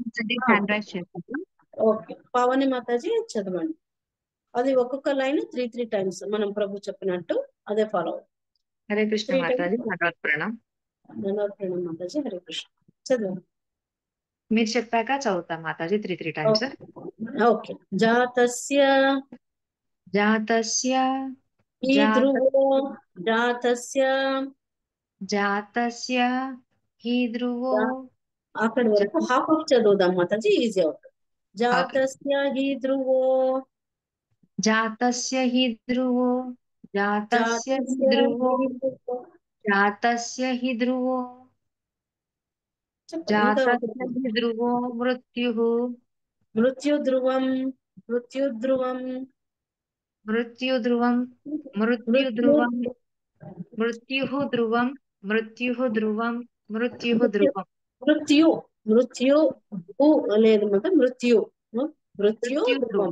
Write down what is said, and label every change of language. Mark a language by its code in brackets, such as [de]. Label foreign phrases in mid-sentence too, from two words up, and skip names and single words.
[te] ఓకే, పావని మాతాజీ చదవండి. అది ఒక్కొక్క లైన్ 3 టైమ్స్ మనం ప్రభు చెప్పినట్టు అదే ఫాలో. [hi] हरे कृष्ण माताजी, धन्यवाद प्रणाम. धन्यवाद प्रणाम माताजी. हरे कृष्ण చదవండి. [te] మీరు చెప్పాక చదువుతాం మాతాజీ 3 టైమ్స్. ఓకే. [sa] జాతస్య జాతస్య హి ధ్రువో జాతస్య జాతస్య హి ధ్రువో. [te] అక్కడి వరకు [en] half of [te] చదువుదాం మాతాజీ, ఈజీ అవుతుంది. [sa] జాతస్య హి ధ్రువో జాతస్య హి ధ్రువో జాతస్య హి ధ్రువో జాతస్య హి ధ్రువో జాతస్య హి ధ్రువో మృత్యుః మృత్యుధ్రువం మృత్యుధ్రువం మృత్యుధ్రువం మృత్యుధ్రువం మృత్యుః ధ్రువం మృత్యుః ధ్రువం మృత్యుః ధ్రువం [te] మృత్యు మృత్యు లేదు మొత్తం మృత్యు మృత్యు ధ్రువం